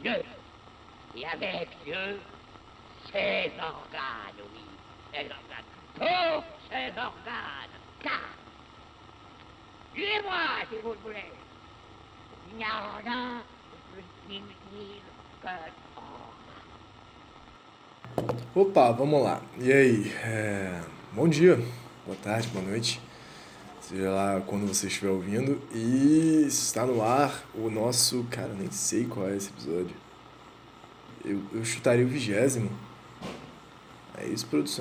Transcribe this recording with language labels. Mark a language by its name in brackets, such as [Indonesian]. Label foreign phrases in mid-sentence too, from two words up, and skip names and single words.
[French] Dieu, et avec Dieu, ses organes, oui, ses organes, tous ses organes, car, tuez-moi si vous le voulez, il n'y a rien de plus inutile que [Portuguese] Opa, vamos lá. E aí? Bom dia, boa tarde, boa noite, seja lá quando você estiver ouvindo. E está no ar o nosso... Cara, nem sei qual é esse episódio. Eu chutaria o 20º. É isso, produção.